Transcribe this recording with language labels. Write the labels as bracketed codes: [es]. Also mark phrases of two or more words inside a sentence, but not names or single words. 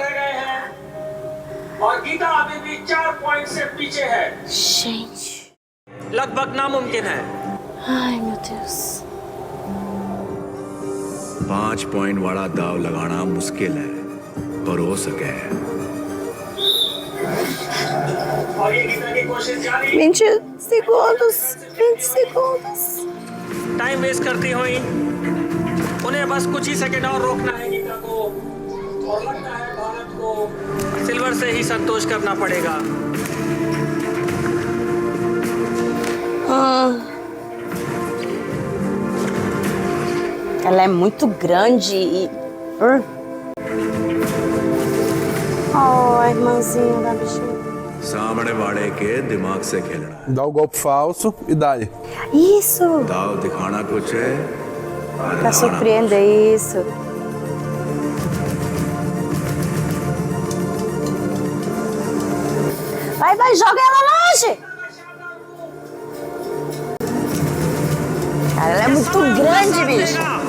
[hi] और गीता अभी भी 4 पॉइंट से पीछे है। [pt] Gente. [hi] लगभग नामुमकिन है। [pt] Ai, meu Deus. [hi] 5 पॉइंट वाला दाव लगाना मुश्किल है, पर हो सके। और ये गीता की कोशिश जारी। [pt] 20 segundos. 20 segundos. [en] time waste [hi] करती हुई। उन्हें बस कुछ ही सेकंड और रोकना है गीता को। और लगता है भारत को सिल्वर से ही संतोष करना पड़ेगा। [pt] Ela é muito grande e... Oh, a irmãzinha da bichinha. [hi] सामने वाले के दिमाग से खेलना। [pt] Dá o golpe falso e dá-lhe. Isso! [hi] दाव दिखाना कुछ है, [pt] Pra surpreender isso. Vai, vai, joga ela longe! Cara, ela é muito grande, bicho.